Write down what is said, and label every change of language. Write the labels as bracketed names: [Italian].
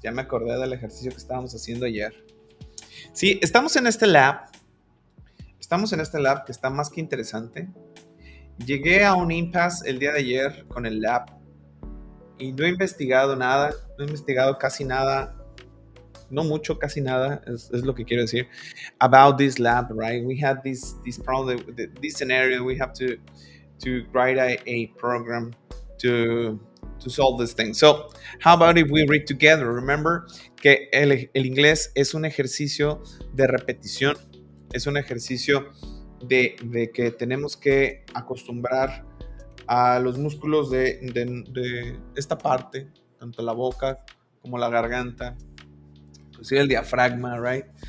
[Spanish] Ya me acordé del ejercicio que estábamos haciendo ayer. Sí, estamos en este lab que está más que interesante. Llegué a un impasse el día de ayer con el lab y no he investigado nada, no he investigado casi nada, no mucho, casi nada, es lo que quiero decir, [English] about this lab, right? We had this problem, this scenario, we have to write a program to solve this thing. So, how about if we read together? Remember [Spanish] que el inglés es un ejercicio de repetición, es un ejercicio de que tenemos que acostumbrar a los músculos de esta parte, tanto la boca como la garganta, inclusive el diafragma, [English] right?